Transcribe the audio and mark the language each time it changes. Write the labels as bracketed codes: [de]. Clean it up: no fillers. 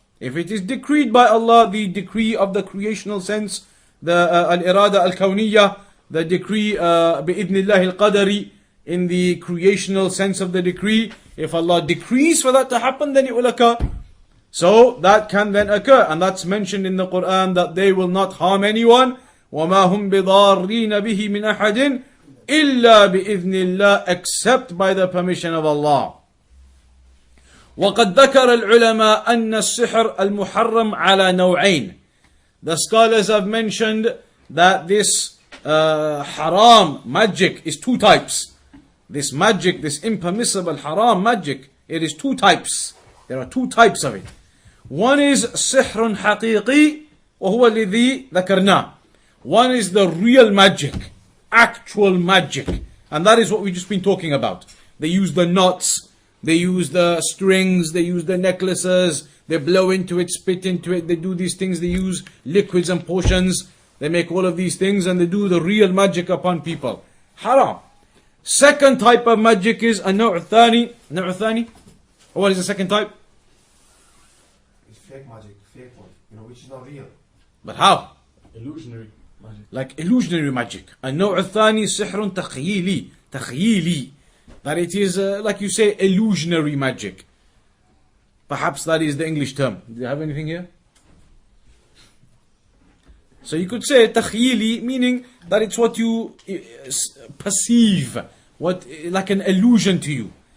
[en] If it is decreed by Allah, the decree of the creational sense, the al-irada al-kawniyya, the decree bi-idhnillah al-qadari, in the creational sense of the decree, if Allah decrees for that to happen, then it will occur. So that can then occur, and that's mentioned in the Quran, that they will not harm anyone. [ar] وَمَا هُمْ بِضَارِّينَ بِهِ مِنْ أَحَدٍ إِلَّا بِإِذْنِ اللَّهِ, [en] except by the permission of Allah. [ar] وقد ذكر العلماء أن السحر المحرم على نوعين. [en] The scholars have mentioned that this haram magic is two types. This magic, this impermissible haram magic, it is two types. There are two types of it. One is [ar] سحر حقيقي وهو الذي ذكرناه. [en] One is the real magic, actual magic, and that is what we've just been talking about. They use the knots, they use the strings, they use the necklaces, they blow into it, spit into it, they do these things, they use liquids and potions, they make all of these things, and they do the real magic upon people. Haram. Second type of magic is [ar] النوع الثاني. [en] What is the second type? It's fake magic, fake one, which is not real. But how? Illusionary magic. Like illusionary magic. [ar] النوع الثاني سحر تخييلي. [en] That it is, like you say, illusionary magic. Perhaps that is the English term. Do you have anything here? So you could say takhyili, meaning that it's what you perceive, like an illusion to you.